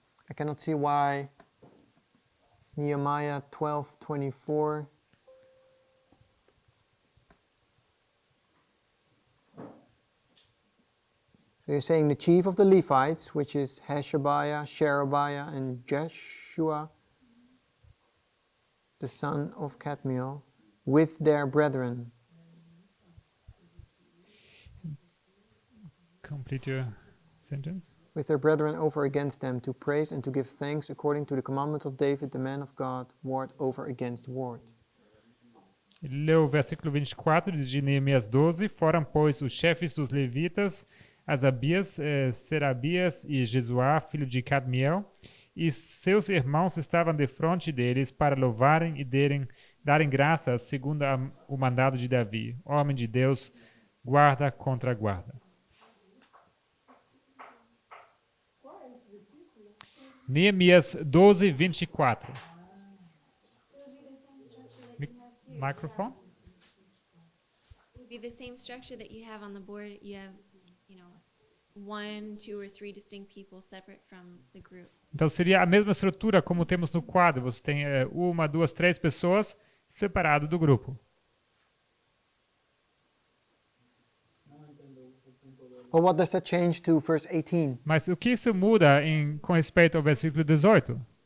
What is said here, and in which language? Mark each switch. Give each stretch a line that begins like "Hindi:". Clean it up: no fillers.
English: I cannot see why Nehemiah 12:24 So you're saying the chief of the Levites, which is Hashabiah, Sherebiah, and Jeshua, the son of Kadmiel, with their brethren. Complete your sentence. With their brethren over against them, to praise and to give thanks according to the commandment of David, the man of God, ward over against ward.
Portuguese: Ele leu o versículo 24 de Neemias 12. Foram, pois, os chefes dos levitas, Asabias, Serabias e Jesuá, filho de Cadmiel, e seus irmãos estavam defronte deles para louvarem e darem graças segundo o mandado de Davi, homem de Deus, guarda contra guarda. Neemias 12, 24.
English: Microphone? It would be the same structure that you have on the board. You have, 1, 2, or 3 distinct people separate from the group.
Portuguese: Então seria a mesma estrutura como temos no quadro. Você tem 1, 2, 3 pessoas separado do grupo.
English: Well, what does that change to verse 18?
Portuguese: Mas o que isso muda com respeito ao versículo 18?